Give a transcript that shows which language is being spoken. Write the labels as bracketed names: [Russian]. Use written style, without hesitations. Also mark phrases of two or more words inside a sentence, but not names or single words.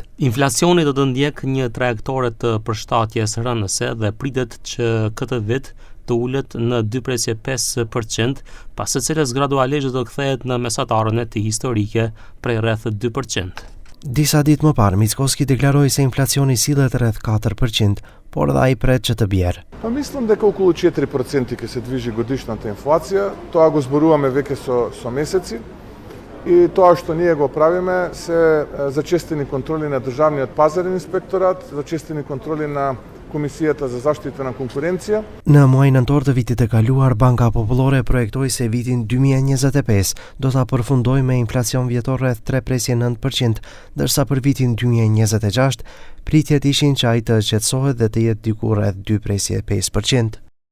[Albanian] Inflacioni do të ndjek një trajektore të përshtatjes rënëse dhe pritet që këtë vit të ulet në 2,5%, pas së cilës gradualisht do kthehet në mesatarën e tij historike prej rreth 2%. Disa ditë më parë, Mickoski deklaroi se inflacioni sillet rreth 4%, por dhe ai pret që të bjerë. [Macedonian] Па мислам дека околу 4% ќе се движи годишната инфлација. Тоа го зборуваме веќе со месеци. И тоа што ние го правиме се зачестени контроли на државниот пазарен инспекторат, зачестени контроли на Комисията за заштита на конкуренција. [Albanian] Në muajin nëntor të vitit të kaluar, Banka Popullore projektoi se vitin 2025 do ta përfundojë me inflacion vjetor rreth 3,9%, ndërsa për vitin 2026 pritjet ishin që ai të shqetësohet dhe të jetë diku rreth 2,5%.